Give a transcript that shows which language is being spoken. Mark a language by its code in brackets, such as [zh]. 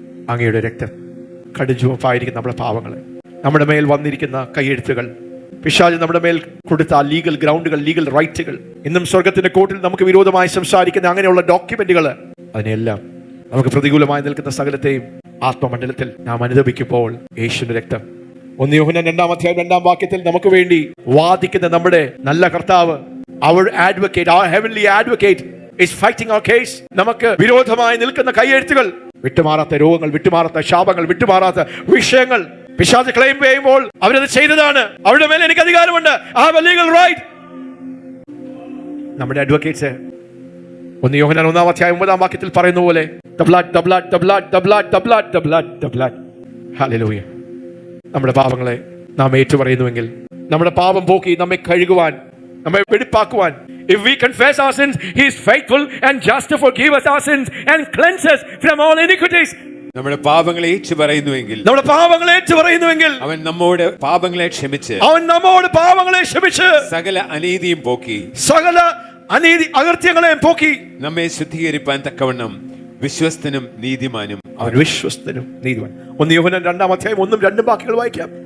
[ml] അങ്ങയുടെ രക്തം കടുചുവപ്പായിരിക്കുന്ന നമ്മുടെ പാവങ്ങളെ, നമ്മുടെ മേൽ വന്നിരിക്കുന്ന കൈയെഴുത്തുകൾ, പിശാച് നമ്മുടെ മേൽ കൊടുത്ത ലീഗൽ ഗ്രൗണ്ടുകൾ, ലീഗൽ റൈറ്റുകൾ, ഇന്നും സ്വർഗത്തിന്റെ കോർട്ടിൽ നമുക്ക് വിരോധമായി സംസാരിക്കുന്ന അങ്ങനെയുള്ള ഡോക്യുമെന്റുകൾ, അതിനെല്ലാം നമുക്ക് പ്രതികൂലമായി നിൽക്കുന്ന സകലത്തെയും ആത്മമണ്ഡലത്തിൽ നാം അനുദപിക്കുമ്പോൾ യേശുവിന്റെ രക്തം, 1 യോഹന്നാൻ 2-ാം അധ്യായം 2-ാം വാക്യത്തിൽ നമുക്ക് വേണ്ടി വാദിക്കുന്ന നമ്മുടെ നല്ല കർത്താവ്, [en] our advocate, our heavenly advocate is fighting our case. [ml] നമുക്ക് വിരോധമായി നിൽക്കുന്ന കൈയെഴുത്തുകൾ, വിട്ടുമാറാത്ത രോഗങ്ങൾ, വിട്ടുമാറാത്ത ശാപങ്ങൾ, വിട്ടുമാറാത്ത വിഷയങ്ങൾ പിശാച് ക്ലെയിം ചെയ്യുമ്പോൾ അവരത് ചെയ്തതാണ്, അവരുടെ മേലെ എനിക്ക് അധികാരമുണ്ട്, [en] I have a legal right. [ml] നമ്മുടെ അഡ്വക്കേറ്റ്സ് 1 യോഹന്നാൻ 1:9 പറയുന്ന പോലെ [en] the blood, the blood, the blood, the blood, the blood, the blood, the blood. Hallelujah. [ml] നമ്മുടെ പാപങ്ങളെ നാം ഏറ്റുപറയുന്നുവെങ്കിൽ, നമ്മുടെ പാപം പോക്കി നമ്മെ കഴുകുവാൻ, നമ്മെ വെടിപ്പാക്കുവാൻ, [en] if we confess our sins, he is faithful and just to forgive us our sins and cleanse us from all iniquities. [ml] നമ്മുടെ പാപങ്ങളെ ഏറ്റുപറയുന്നുവെങ്കിൽ, നമ്മുടെ പാപങ്ങളെ ഏറ്റുപറയുന്നുവെങ്കിൽ അവൻ നമ്മോട് പാപങ്ങളെ ക്ഷമിച്ച്, അവൻ നമ്മോട് പാപങ്ങളെ ക്ഷമിച്ച് സകല അനീതിയും പോക്കി, സകല അനീതി അകൃത്യങ്ങളെയും പോക്കി നമ്മെ ശുദ്ധീകരിപ്പാൻ തക്കവണ്ണം വിശ്വസ്തനും നീതിമാനും. അവൻ വിശ്വസ്തനും നീതിമാൻ. 1 യോഹന്നാൻ 2:1-2 വാക്യങ്ങൾ വായിക്കാം.